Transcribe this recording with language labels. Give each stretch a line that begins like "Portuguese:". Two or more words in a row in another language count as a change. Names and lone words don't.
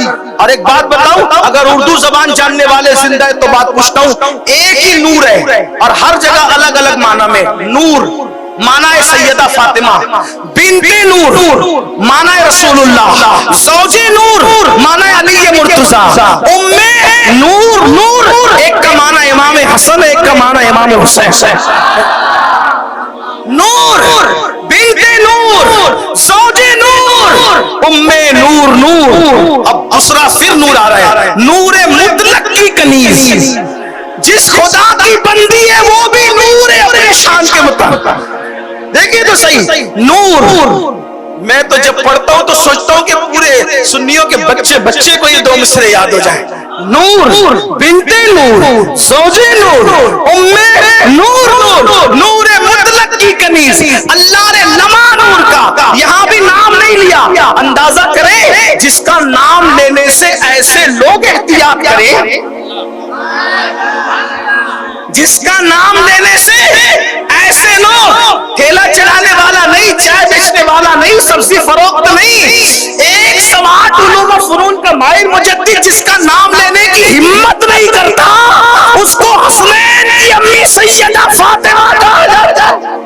Urdu: اور ایک بات بتاؤں، اگر اردو زبان جاننے والے زندہ ہے تو بات پوچھتا ہوں، ایک ہی نور ہے اور ہر جگہ الگ الگ معنی میں۔ نور معنی ہے سیدہ فاطمہ، بنت نور معنی ہے رسول اللہ، زوج نور معنی ہے علی مرتضیٰ، ام حسن ہے، ایک کا معنی امام حسین۔ نور بنت نور زوج نور ام نور نور، اب دوسرا پھر نور آ رہا ہے، نور مطلق کی کنیز، جس خدا کی بندی ہے وہ بھی نور ہے اپنے شان کے مطابق۔ دیکھیے تو صحیح، نور، میں تو جب پڑھتا ہوں تو سوچتا ہوں کہ پورے سنیوں کے بچے کو یہ دو مصرے یاد ہو جائیں، نور بنت نور زوج نور ام نور نور، نور مطلق کی کنیز۔ اللہ نے لما نور کا یہاں بھی نام نہیں لیا، اندازہ کریں جس کا نام لینے سے ایسے لوگ احتیاط کریں، جس کا نام لینے سے ایسے لوگ، ٹھیلا چلانے والا نہیں، چائے بیچنے والا نہیں، سبزی فروخت نہیں، ایک سواد علوم و فنون کا ماہر مجدد جس کا نام لینے کی ہمت نہیں کرتا، اس کو حسنین کی امی سیدہ فاطمہ کہا جاتا ہے۔